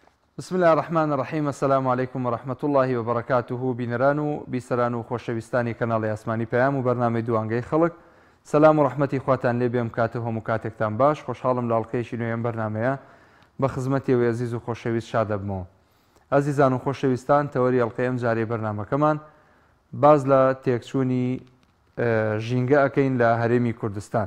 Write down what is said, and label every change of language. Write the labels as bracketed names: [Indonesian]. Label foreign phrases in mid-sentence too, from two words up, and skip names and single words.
[Arabic] بسم الله الرحمن الرحیم. السلام علیکم ورحمة الله وبرکاته. [Central Kurdish] بینەران و بیسەران و خۆشەویستانی کەناڵی ئاسمانی پەیام و بەرنامەی دوانگەی خەڵک، سەلام و ڕەحمەتی خواتان لێ بێم. کاتە هەموو کاتێکتان باش. خۆشحاڵم لە ئەڵقەیەکی نوێیەم بەرنامەیە بە خزمەتیەوەی عەزیز و خۆشەویست شاد دەبمەوە. ئازیزان و خۆشەویستان، تەوەری ئەڵقەیەم جارێ بەرنامەکەمان باز لە تێکچوونی ژینگە ئەکەین لە هەرێمی کوردستان.